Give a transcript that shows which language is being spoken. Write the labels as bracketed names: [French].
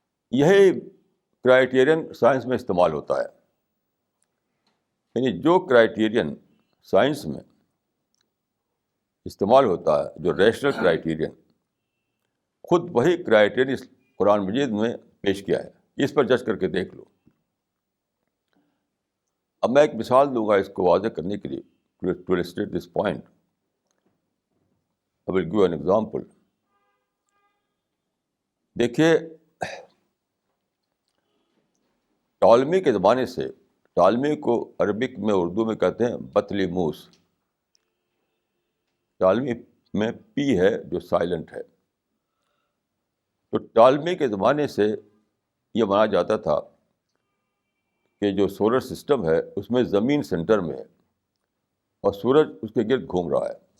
[Urdu] یہی criterion science میں استعمال ہوتا ہے. یعنی جو کرائٹیرین سائنس میں استعمال ہوتا ہے، جو ریشنل کرائٹیرین، خود وہی کرائٹیرین قرآن مجید میں پیش کیا ہے. اس پر جج کر کے دیکھ لو. اب میں ایک مثال دوں گا اس کو واضح کرنے کے لیے. [English] To illustrate this point, I will give an example. [Urdu] دیکھیے ٹالمی کے زمانے سے، ٹالمی کو عربک میں اردو میں کہتے ہیں بطلیموس. ٹالمی میں پی ہے جو سائلنٹ ہے. تو ٹالمی کے زمانے سے یہ مانا جاتا تھا کہ جو سولر سسٹم ہے اس میں زمین سینٹر میں ہے اور سورج اس کے گرد گھوم رہا ہے.